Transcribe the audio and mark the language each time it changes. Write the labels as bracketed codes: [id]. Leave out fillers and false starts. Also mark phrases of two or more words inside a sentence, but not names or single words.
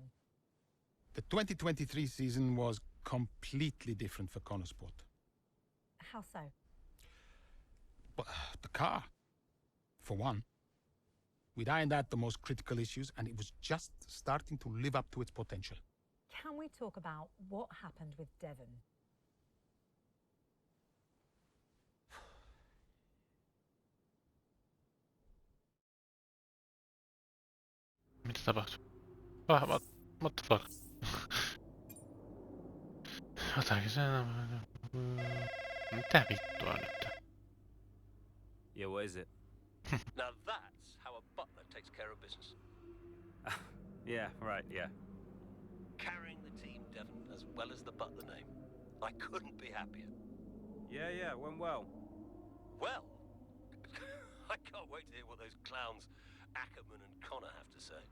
[en] The 2023 season was completely different for Konnersport. How so? But the car, for one. We'd ironed out the most critical issues, and it was just starting to live up to its potential. Can we talk about what happened with Devon? [fi] Mitä tapahtui? [en] What the fuck? [fi] Jotakin sen... Mitä vittua nyt? [en] Yeah, what is it? Now that's how a butler takes care of business. Yeah, right, yeah. Carrying the team, Devon, as well as the butler name. I couldn't be happier. Yeah, went well. Well, I can't wait to hear what those clowns Ackerman and Connor have to say.